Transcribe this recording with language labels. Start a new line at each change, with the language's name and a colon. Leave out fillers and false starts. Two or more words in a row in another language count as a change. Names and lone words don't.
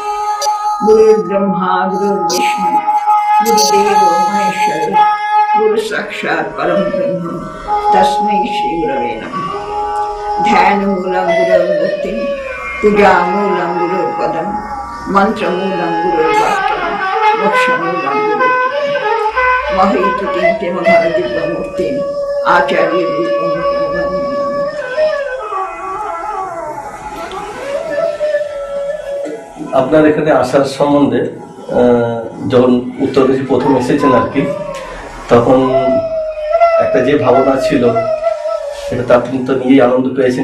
Sanskrit: गुरुर्ब्रह्मा गुरुर्विष्णु गुरुदेवो महेश्वरः गुरुसाक्षात् परं ब्रह्म तस्मै श्रीगुरवे नमः। ध्यानमूलं गुरुर्मूर्तिं पूजामूलं गुरुर्पदं मन्त्रमूलं गुरुर्वाक्यं मोक्षमूलं गुरुर्चितम्। মহিতুতিন্তে মহাদিব্যমূর্তিম আচার্য রূপম
Bangla: আপনার এখানে আসার সম্বন্ধে যখন উত্তরপ্রদেশে প্রথম এসেছেন আর কি, তখন একটা যে ভাবনা ছিল সেটা আপনি তো নিয়েই আনন্দ পেয়েছেন